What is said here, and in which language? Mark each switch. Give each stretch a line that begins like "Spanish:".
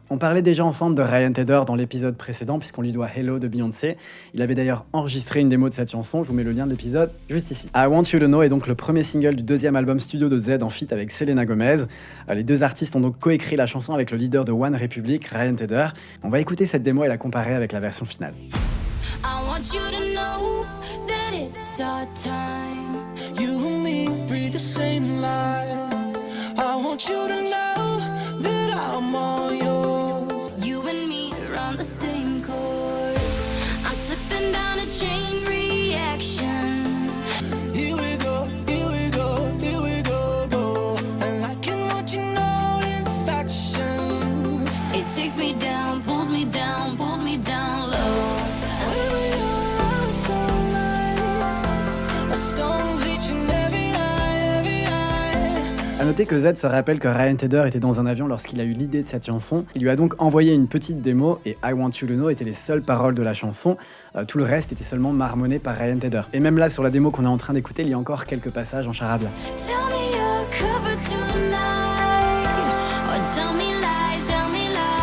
French: On parlait déjà ensemble de Ryan Tedder dans l'épisode précédent, puisqu'on lui doit Hello de Beyoncé. Il avait d'ailleurs enregistré une démo de cette chanson, je vous mets le lien de l'épisode juste ici. I Want You to Know est donc le premier single du deuxième album studio de Z en feat avec Selena Gomez. Les deux artistes ont donc coécrit la chanson avec le leader de One Republic, Ryan Tedder. On va écouter cette démo et la comparer avec la version finale.
English: I want you to know that it's our time. You and me breathe the same life. I want you to know that I'm all yours. You and me are on the same course. I'm slipping down a chain reaction. Here we go, here we go, here we go, go. And I can watch you know infection. It takes me down, pulls me down, pulls me down low.
French: A noter que Z se rappelle que Ryan Tedder était dans un avion lorsqu'il a eu l'idée de cette chanson. Il lui a donc envoyé une petite démo et I Want You to Know étaient les seules paroles de la chanson. Tout le reste était seulement marmonné par Ryan Tedder. Et même là, sur la démo qu'on est en train d'écouter, il y a encore quelques passages en charabia.
English: Tell me you're covered tonight, or tell me lies, tell me lies.